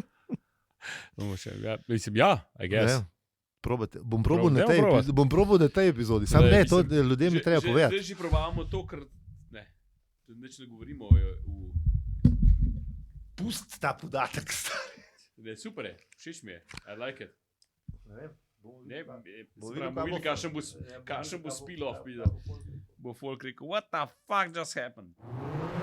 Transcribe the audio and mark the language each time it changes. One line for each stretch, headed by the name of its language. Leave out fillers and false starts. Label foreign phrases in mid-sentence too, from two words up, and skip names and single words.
Slovenian: Mislim, ja,
English: I guess.
Slovenian: Probate. Bom probal na tej epizodi. Sam ne, to ljudem je treba povedati. Zdaj že probavamo to, ker ne govorimo Pusti ta podatek. Ne, super je, všeč mi je,
English: I like it.
Slovenian: Ne, Bomo videli, kakšen bo spil-off, bo folk rekel,
English: what the fuck just happened?